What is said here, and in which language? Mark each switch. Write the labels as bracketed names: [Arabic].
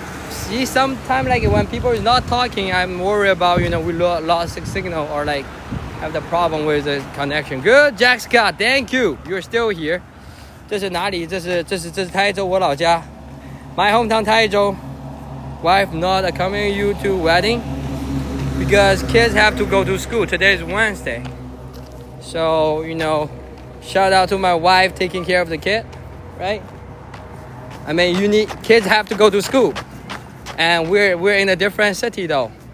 [English] See, sometimes like when people is not talking, I'm worried about, we lost the signal or like have the problem with the connection. Good, Jack Scott, thank you. You're still here. [Chinese] 这是哪里？这是台州，我老家。 [English] My hometown 台州. Wife not accompanying you to wedding because kids have to go to school. Today is Wednesday. So, shout out to my wife taking care of the kid, right? I mean, kids have to go to school, and we're in a different city though.